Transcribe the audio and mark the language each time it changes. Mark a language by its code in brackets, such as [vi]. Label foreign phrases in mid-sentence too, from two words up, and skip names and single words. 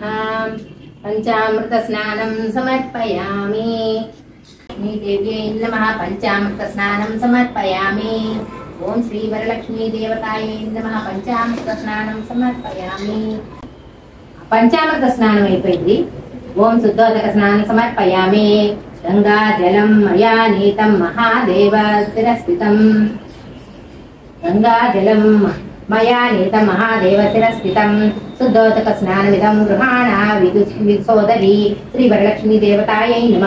[sa] पंचामृत स्नानं समर्पयामि. लक्ष्मी देव्यै नमः. पंचामृत स्नानं समर्पयामि. ओम श्री वरलक्ष्मी देवतायै नमः. पंचामृत स्नानं समर्पयामि. पंचामृत स्नाనం అయిపోయింది. ఓం శుద్ధోదక స్నానం సమర్పయామి. గంగా జలం మయా నీతం మహాదేవ స్థిరస్థితం. గంగాజలం మయా నీతం మహాదేవశిరస్థితం శుద్ధోదక స్నానమిదం గృహాణా విసోదరి శ్రీ వరలక్ష్మీ దేవతాయై నమః.